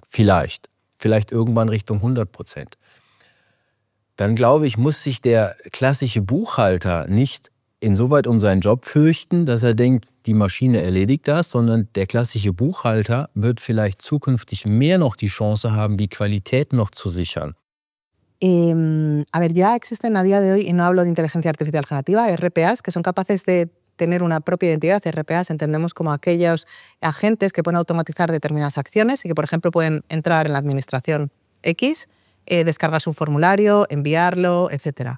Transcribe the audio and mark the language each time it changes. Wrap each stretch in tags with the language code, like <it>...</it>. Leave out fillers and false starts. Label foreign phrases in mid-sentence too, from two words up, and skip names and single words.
<de>Vielleicht irgendwann Richtung 100%. Dann glaube ich, muss sich der klassische Buchhalter nicht insoweit um seinen Job fürchten, dass er denkt, die Maschine erledigt das, sondern der klassische Buchhalter wird vielleicht zukünftig mehr noch die Chance haben, die Qualität noch zu sichern.</de> <es>A ver, ya existen a día de hoy, y no hablo de inteligencia artificial generativa, RPAs, que son capaces de tener una propia identidad. RPAs entendemos como aquellos agentes que pueden automatizar determinadas acciones y que, por ejemplo, pueden entrar en la administración X, descargar su formulario, enviarlo, etc.</es>